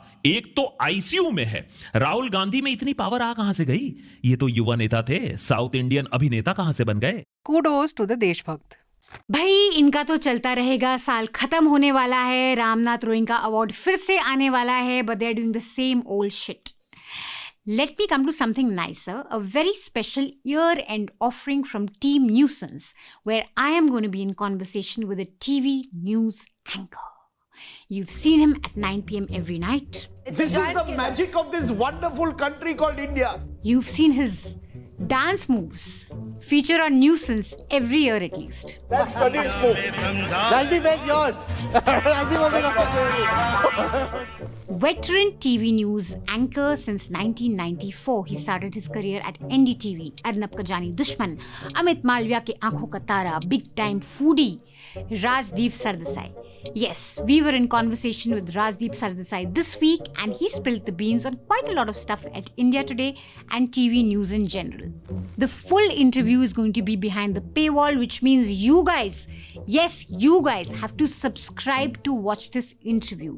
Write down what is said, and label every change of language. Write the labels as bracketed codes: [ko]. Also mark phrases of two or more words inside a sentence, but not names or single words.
[hi] एक तो आईसीयू में है। राहुल गांधी में इतनी पावर आ कहां से गई? ये तो युवा नेता थे, [en] South Indian [hi] अभिनेता कहां से बन गए? [en] Kudos to the देशभक्त। [hi] भाई इनका तो चलता रहेगा, साल खत्म होने वाला है, रामनाथ रोइंका अवार्ड फिर से आने वाला है, [en] but they are doing the same old shit. Let me come to something nicer, a very special year-end offering from Team Nuisance, where I am going to be in conversation with a TV news anchor. You've seen him at 9 p.m. every night. This is the magic of this wonderful country called India. You've seen his dance moves feature on Nuisance every year at least. That's Pradeep's move. Rajdeep, where's yours? Rajdeep also got Veteran TV news anchor since 1994, he started his career at NDTV. [hi] अर्नब का जानी दुश्मन, अमित मालवीय के आँखों का तारा, [en] big time foodie, Rajdeep Sardesai. Yes, we were in conversation with Rajdeep Sardesai this week and he spilled the beans on quite a lot of stuff at India Today and TV news in general. The full interview is going to be behind the paywall, which means you guys, yes, you guys have to subscribe to watch this interview.